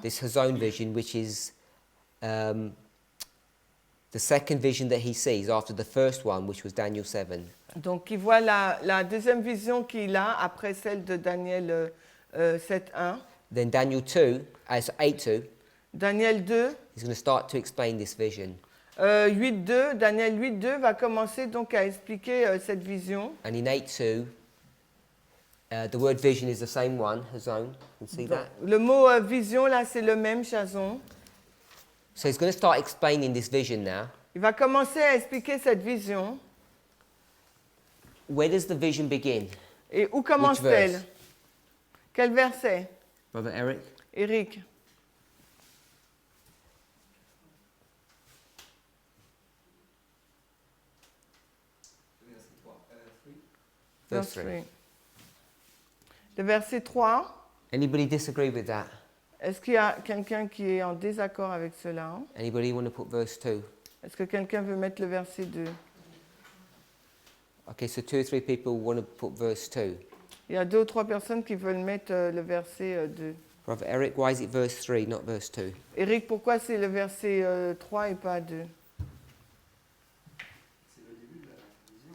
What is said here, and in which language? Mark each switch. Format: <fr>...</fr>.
<en>this hazon vision, which is the second vision that he sees after the first one, which was Daniel 7.</en> <fr>donc il voit la deuxième vision qu'il a après celle de Daniel 7.1.</fr> <en>Then Daniel 2, 8:2, Daniel 2, he's going to start to explain this vision.</en> <fr>8.2, Daniel 8.2 va commencer donc à expliquer cette vision.</fr> <en>And in 8:2, the word vision is the same one, hazon. You can see that?</en> <fr>Le mot vision, là, c'est le même, Chazon.</fr> <en>So he's going to start explaining this vision now.</en> <fr>Il va commencer à expliquer cette vision.</fr> <en>Where does the vision begin?</en> <fr>Et où commence-t-elle?</fr> <en>verse?</en> <fr>Quel verset?</fr> <en>Brother Eric? Eric. Verse 3.</en> <fr>Le verset 3.</fr> <en>Anybody disagree with that?</en> <fr>Est-ce qu'il y a quelqu'un qui est en désaccord avec cela?</fr> <en>Anybody want to put verse 2?</en> <fr>Est-ce que quelqu'un veut mettre le verset 2?</fr> <en>Okay, so 2 or 3 people want to put verse 2.</en> <fr>Il y a 2 ou 3 personnes qui veulent mettre le verset 2.</fr> <en>Brother Eric, why is it verse 3, not verse 2?</en> <fr>Eric, pourquoi c'est le verset 3 et pas 2? C'est le début de la vision.</fr>